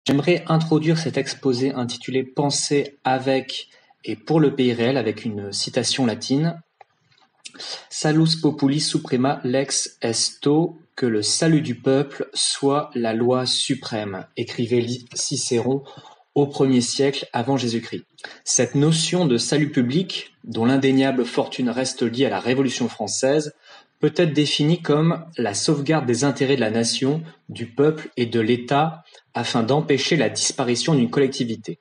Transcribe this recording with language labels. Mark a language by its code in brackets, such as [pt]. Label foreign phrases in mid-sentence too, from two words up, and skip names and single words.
[fr] J'aimerais introduire cet exposé intitulé Penser avec et pour le pays réel avec une citation latine. [la] Salus populi suprema lex esto, [fr] que le salut du peuple soit la loi suprême, écrivait Cicéron au 1er siècle avant Jésus-Christ. Cette notion de salut public, dont l'indéniable fortune reste liée à la Révolution française, peut être définie comme la sauvegarde des intérêts de la nation, du peuple et de l'État afin d'empêcher la disparition d'une collectivité.